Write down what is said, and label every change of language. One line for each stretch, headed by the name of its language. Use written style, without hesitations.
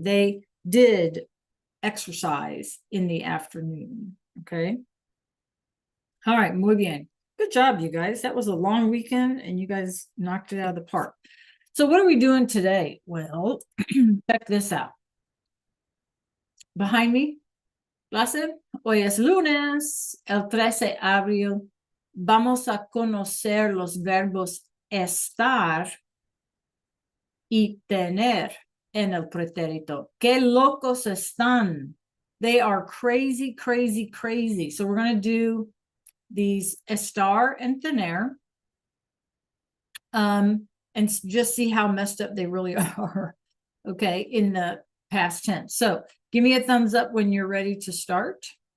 English: They did exercise in the afternoon. Okay. All right. Muy bien. Good job, you guys. That was a long weekend and you guys knocked it out of the park. So what are we doing today? Well, check this out.
Spanish: Behind me, clase, hoy es lunes, el 13 de abril. Vamos a conocer los verbos estar y tener en el pretérito. Qué locos están.
English: They are crazy, crazy, crazy. So we're going to do these estar and tener. And just see how messed up they really are, okay, in the past tense. So give me a thumbs up when you're ready to start.